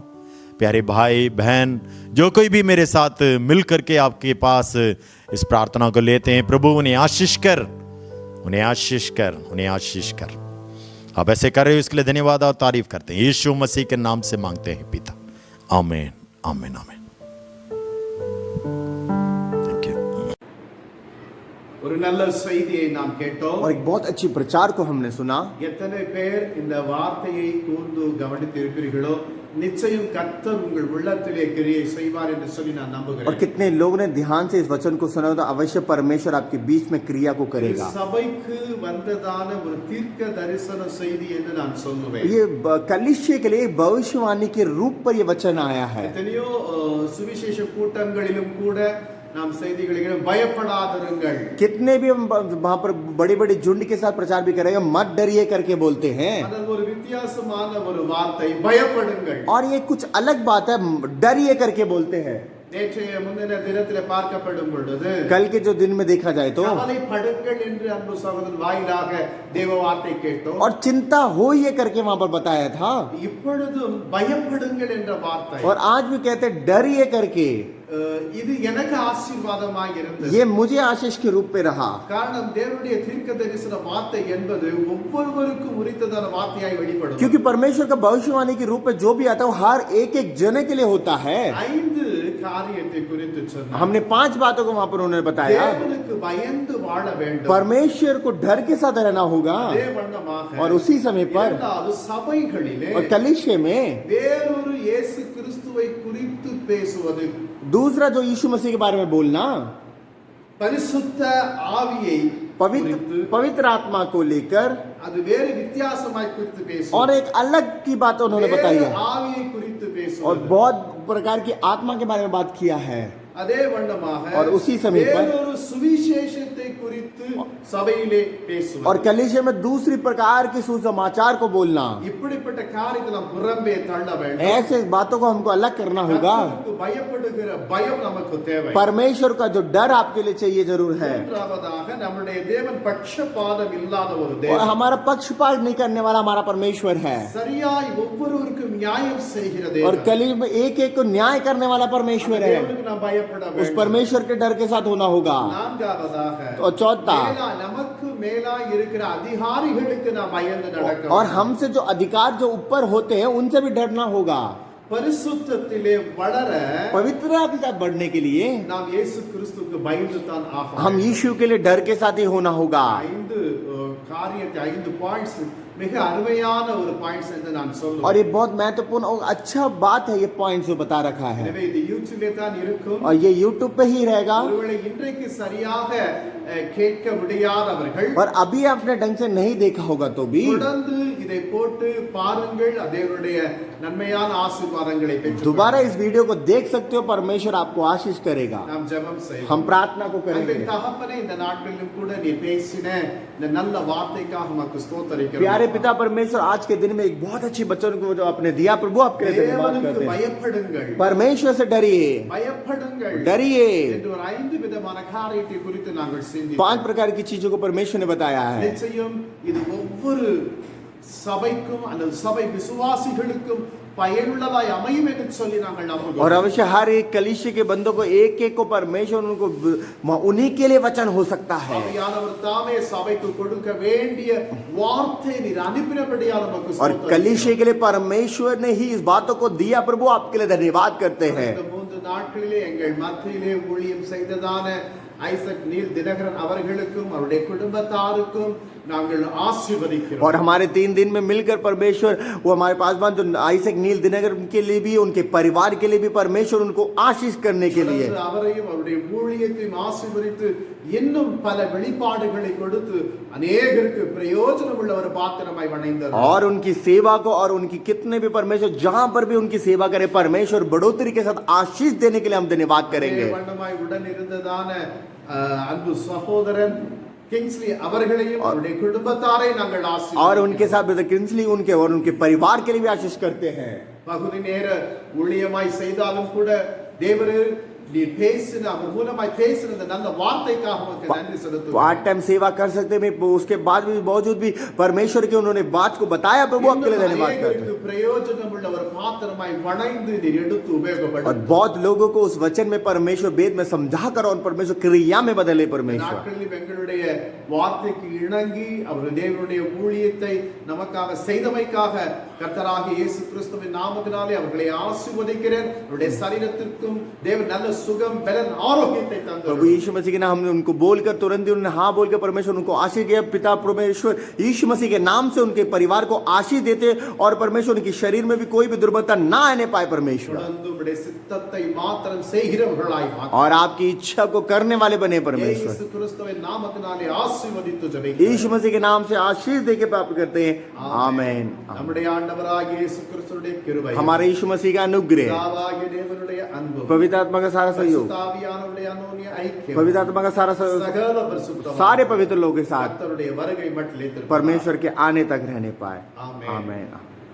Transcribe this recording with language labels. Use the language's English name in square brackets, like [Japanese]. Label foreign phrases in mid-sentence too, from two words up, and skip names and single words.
[Hindi] प्यारे भाई बहन जो कोई भी मेरे साथ मिल करके आपके पास इस प्रार्थना को लेते हैं, प्रभु उन्हें आशीष कर, उन्हें आशीष कर, उन्हें आशीष कर। आप ऐसे कर रहे हो, इसके लिए धन्यवाद और तारीफ करते हैं। यीशु मसीह के नाम से मांगते हैं पिता, आमीन, आमीन, आमीन। [Tamil] ஒரு நல்ல செய்தியை நாம் கேட்டோம். [Hindi] और एक बहुत अच्छी प्रचार को हमने सुना। [Tamil] எத்தனை பேர் இந்த வார்த்தையை கூர்ந்து கவனித்திருப்பீர்களோ, நிச்சயம் கர்த்தர் உங்கள் உள்ளத்திலே கிரியை செய்வார் என்று சொல்லி நான் [Hindi] और [Tamil] நம்புகிறேன். [Hindi] कितने लोगों ने ध्यान से इस वचन को सुना तो अवश्य परमेश्वर आपके बीच में क्रिया को करेगा। [Tamil] சபைக்கு வந்ததான ஒரு தீர்க்க தரிசன செய்தி என்று நான் சொல்லுவேன். [Hindi] ये कलीसिया के लिए भविष्यवाणी के रूप पर ये वचन आया है। [Tamil] எத்தனையோ சுவிசேஷ கூட்டங்களிலும் கூட நாம் செய்திகளை பயப்படாதிருங்கள், [Hindi] कितने भी हम वहां पर बड़ी बड़ी झुंड के साथ प्रचार भी करेंगे, मत डरिए करके बोलते हैं। [Tamil] அதன் ஒரு வித்தியாசமான ஒரு வார்த்தை பயப்படுங்கள். [Hindi] और ये कुछ अलग बात है, डरिए करके बोलते हैं। [Tamil] நேற்றைய முந்தின தினத்திலே பார்க்கப்படும் பொழுது [Hindi] कल के जो दिन में देखा जाए तो [Tamil] கவலைப்படுங்கள் என்று அன்பு சகோதரன் வாயிலாக தேவ வார்த்தை கேட்டோம். [Hindi] और चिंता हो ये करके वहां पर बताया था। [Tamil] இப்பொழுதும் பயப்படுங்கள் என்ற வார்த்தை, [Hindi] और आज भी कहते हैं डरिए करके। [Tamil] இது எனக்கு ஆசீர்வாதமாக இருந்தது. [Hindi] ये मुझे आशीष के रूप में रहा। [Tamil] காரணம் தேவனுடைய தீர்க்க தரிசன வார்த்தை என்பது ஒவ்வொருவருக்கும் உரித்ததான வார்த்தையாய் வெளிப்படும். [Hindi] क्योंकि परमेश्वर का भविष्यवाणी के रूप में जो भी आता है वो हर एक एक जने के लिए होता है। [Tamil] 5 காரியத்தை குறித்து சொன்னார். [Hindi] हमने 5 बातों को वहां पर उन्होंने बताया। [Tamil] தேவனுக்கு பயந்து வாழ வேண்டும். [Hindi] परमेश्वर को डर के साथ रहना होगा। [Tamil] அதே வண்ணமாக [Hindi] और उसी समय पर [Tamil] இரண்டாவது சபைகளிலே [Hindi] और कलीसिया में [Tamil] வேறொரு இயேசு கிறிஸ்துவை குறித்து பேசுவது, [Hindi] दूसरा जो यीशु मसीह के बारे में बोलना, [Tamil] பரிசுத்த ஆவியை [Hindi] पवित्र आत्मा को लेकर, [Tamil] அது வேறு வித்தியாசமாய் குறித்து பேசுவது, [Hindi] और एक अलग की बात उन्होंने बताई है। [Tamil] ஆவியை குறித்து [Hindi] और [Tamil] பேசுவது, [Hindi] बहुत प्रकार की आत्मा के बारे में बात किया है। [Tamil] அதே வண்ணமாக [Hindi] और उसी समय पर [Tamil] வேறொரு சுவிசேஷத்தை குறித்து சபையிலே பேசுவது, [Hindi] और कलीसिया में दूसरी प्रकार की सुसमाचार को बोलना। [Tamil] இப்படிப்பட்ட காரியத்தை நாம் புறம்பே தள்ள வேண்டும். [Hindi] ऐसे बातों को हमको अलग करना होगा। [Tamil] கர்த்தருக்கு பயப்படுகிற பயம் நமக்கு தேவை. [Hindi] परमेश्वर का जो डर आपके लिए चाहिए जरूर है। [Tamil] மூன்றாவதாக நம்முடைய தேவன் பட்சபாதம் இல்லாத ஒரு [Hindi] और [Tamil] தேவன், [Hindi] हमारा पक्षपात नहीं करने वाला हमारा परमेश्वर है। [Tamil] சரியாய் ஒவ்வொருவருக்கும் நியாயம் செய்கிற [Hindi] और [Tamil] தேவன். [Hindi] कली में एक एक को न्याय करने वाला परमेश्वर है। [Tamil] தேவனுக்கு நாம் பயப்பட [Hindi] उस [Tamil] வேண்டும். [Hindi] परमेश्वर के डर के साथ होना होगा। [Tamil] நான்காவதாக [Hindi] और चौथा, [Tamil] நமக்கு மேலா இருக்கிற அதிகாரிகளுக்கு நாம் பயந்து நடக்க [Hindi] और [Tamil] வேண்டும். [Hindi] हमसे जो अधिकार जो ऊपर होते हैं उनसे भी डरना होगा। [Tamil] பரிசுத்தத்திலே வளர [Hindi] पवित्रता के साथ बढ़ने के लिए [Tamil] நாம் இயேசு கிறிஸ்துவுக்கு பயந்து தான் ஆகணும். [Hindi] हम यीशु के लिए डर के साथ ही होना होगा। [Tamil] 5 காரியத்தை 5 பாயிண்ட்ஸ் மிக அருமையான ஒரு பாயிண்ட்ஸ் என்று நான் [Hindi] और [Tamil] சொல்லுவேன். [Hindi] ये बहुत महत्वपूर्ण और अच्छा बात है, ये पॉइंट जो बता रखा है। [Tamil] எனவே இது யூடியூப்ல தான் இருக்கும். [Hindi] और ये यूट्यूब पे ही रहेगा। [Tamil] ஒருவேளை இன்றைக்கு சரியாக கேட்க முடியாதவர்கள் [Hindi] और अभी आपने ढंग से नहीं देखा होगा तो भी [Tamil] தொடர்ந்து இதை போட்டு பாருங்கள். அதேவருடைய நன்மையான ஆசீர்வாதங்களை பெற்று [Hindi] दोबारा इस वीडियो को देख सकते हो। परमेश्वर आपको आशीष करेगा। [Tamil] நாம் ஜெபம் செய்வோம். [Hindi] हम प्रार्थना को [Tamil] அன்பின் [Hindi] करेंगे। [Tamil] தகப்பனே, இந்த நாட்களிலும் கூட நீ பேசின இந்த நல்ல வார்த்தைக்காக உமக்கு ஸ்தோத்திரிக்கிறோம். [Hindi] प्यारे पिता परमेश्वर, आज के दिन में एक बहुत अच्छी वचन को जो आपने दिया प्रभु, आपके लिए धन्यवाद [Tamil] தேவனுக்கு [Hindi] करते हैं। [Tamil] பயப்படுங்கள், [Hindi] परमेश्वर से डरिए, [Tamil] பயப்படுங்கள் [Hindi] डरिए। [Tamil] என்று ஒரு 5 விதமான காரியத்தை குறித்து நாங்கள் [Hindi] 5 [Tamil] சிந்தித்தோம். [Hindi] प्रकार की चीजों को परमेश्वर ने बताया है। [Tamil] நிச்சயம் இது ஒவ்வொரு சபைக்கும் அல்லது சபை விசுவாசிகளுக்கும் பயனுள்ளதாய் அமையும் என்று சொல்லி நாங்கள் [Hindi] और [Tamil] நம்புகிறோம். [Hindi] अवश्य हर एक कलीसिया के बंदों को एक एक को परमेश्वर उनको उन्हीं के लिए वचन हो सकता है। [Tamil] ஆவியானவர் தாமே சபைக்கு கொடுக்க வேண்டிய வார்த்தை நீர் அனுப்பினபடியால் நமக்கு [Hindi] और [Tamil] ஸ்தோத்திரம். [Hindi] कलीसिया के लिए परमेश्वर ने ही इस बातों को दिया। प्रभु आपके लिए धन्यवाद करते हैं। [Tamil] இந்த 3 நாட்களிலே எங்கள் மத்தியிலே ஊழியம் செய்ததான ஐசக் நீல் தினகரன் அவர்களுக்கும் அவருடைய குடும்பத்தாருக்கும் நாங்கள் ஆசீர்வதிக்கிறோம். [Hindi] और हमारे 3 दिन में मिलकर परमेश्वर वो हमारे पासवान जो आइजक नील दिनकर के लिए भी, उनके परिवार के लिए भी परमेश्वर उनको आशीष करने के लिए, [Tamil] தொடர்ந்து அவரையும் அவருடைய ஊழியத்தையும் ஆசீர்வதித்து இன்னும் பல வெளிப்பாடுகளை கொடுத்து அநேகருக்கு பிரயோஜனம் உள்ள ஒரு பாத்திரமாய் வணைந்தார். [Hindi] और उनकी सेवा को और उनकी कितने भी परमेश्वर जहां पर भी उनकी सेवा करे, परमेश्वर बढ़ोतरी के साथ आशीष देने के लिए हम धन्यवाद करेंगे. [Tamil] வண்ணமாய் உடன் இருந்ததான அன்பு சகோதரன் கிங்ஸ்லி அவர்களையும் அவருடைய குடும்பத்தாரை நாங்கள் ஆசீர்வதிக்கிறோம். [Hindi] और उनके साथ ब्रदर किंग्सली उनके और उनके परिवार के लिए भी आशीष करते हैं. [Tamil] பகுதி நேர ஊழியமாய் செய்தாலும் கூட தேவரே நீ பேசின அவர் மூலமாய் பேசின அந்த நல்ல வார்த்தைக்காக உமக்கு நன்றி செலுத்துகிறோம். [English] part time [Hindi] सेवा कर सकते हैं, उसके बाद भी बावजूद भी परमेश्वर के उन्होंने बात को बताया, प्रभु आपके लिए धन्यवाद करते हैं. [Tamil] பிரயோஜனம் உள்ள ஒரு பாத்திரமாய் வணைந்து நீர் எடுத்து [Hindi] और [Tamil] உபயோகப்படுத்தும். [Hindi] बहुत लोगों को उस वचन में परमेश्वर वेद में समझा कर और परमेश्वर क्रिया में बदले. परमेश्वर [Tamil] நாட்களில் எங்களுடைய வார்த்தைக்கு இணங்கி அவர் தேவனுடைய ஊழியத்தை நமக்காக செய்தமைக்காக கர்த்தராகிய இயேசு கிறிஸ்துவின் நாமத்தினாலே அவர்களை ஆசீர்வதிக்கிறேன். அவருடைய சரீரத்திற்கும் தேவன் நல்ல சுகம் பலன் ஆரோக்கியத்தை [Hindi] प्रभु [Tamil] தந்தார். [Hindi] यीशु मसीह के नाम हमने उनको बोलकर तुरंत ही उन्होंने हाँ बोलकर परमेश्वर उनको आशीष दिया. पिता परमेश्वर यीशु मसीह के नाम से उनके परिवार को आशीष देते और परमेश्वर उनके शरीर में भी कोई भी दुर्बलता ना आने पाए. परमेश्वर [Tamil] தொடர்ந்து உம்முடைய சித்தத்தை மாத்திரம் செய்கிறவர்களாய் மாற்றும். [Hindi] और आपकी इच्छा को करने वाले बने. परमेश्वर [Tamil] இயேசு கிறிஸ்துவின் நாமத்தினாலே ஆசீர்வதித்து ஜெபிக்கிறேன். [Hindi] यीशु मसीह के नाम से आशीष देके प्राप्त करते हैं. आमेन. [Tamil] நம்முடைய ஆண்டவராகிய இயேசு கிறிஸ்துவின் கிருபை, [Hindi] हमारे यीशु मसीह का अनुग्रह, [Tamil] பிதாவாகிய தேவனுடைய அன்பு, [Hindi] पवित्र आत्मा का सारा सहयोग, [Tamil] பரிசுத்தாவியானவருடைய அந்யோன்ய ஐக்கியம், [Hindi] पवित्र आत्मा का सारा सहयोग [Tamil] சகல பரிசுத்தம் [Hindi] सारे पवित्र लोगों के साथ [Tamil] கர்த்தருடைய வருகை மட்டிலே [Hindi] परमेश्वर के आने तक रहने पाए. आमेन. आमेन.